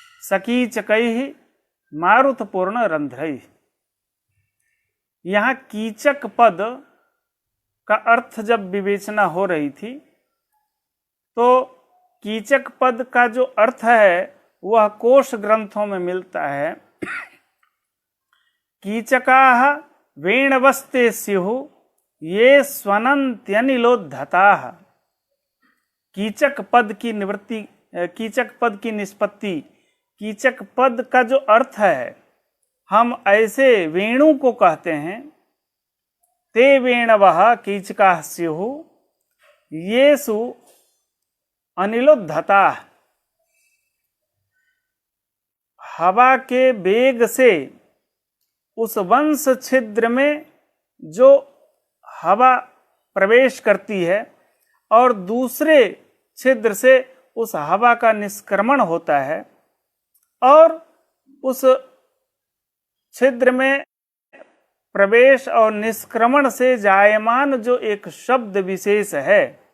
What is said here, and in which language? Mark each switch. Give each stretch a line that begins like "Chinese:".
Sanskrit: सकीचकैः मारुतपूर्ण रंध्रैः।
Hindi: यहाँ कीचक पद का अर्थ जब विवेचना हो रही थी, तो कीचक पद का जो अर्थ है वह कोश ग्रंथों में मिलता है।
Sanskrit: कीचकाः वेणवस्ते स्युः ये स्वनन्त्यनिलोद्धताः।
Hindi: कीचक पद की निवृत्ति, कीचक पद की निष्पत्ति, कीचक पद का जो अर्थ है, हम ऐसे वेणु को कहते हैं।
Sanskrit: ते वेणवः कीचकाः स्युः येषु अनिलोद्धताः।
Hindi: हवा के वेग से उस वंश छिद्र में जो हवा प्रवेश करती है और दूसरे छिद्र से उस हवा का निष्क्रमण होता है, और उस छिद्र में प्रवेश और निष्क्रमण से जायमान जो एक शब्द विशेष है,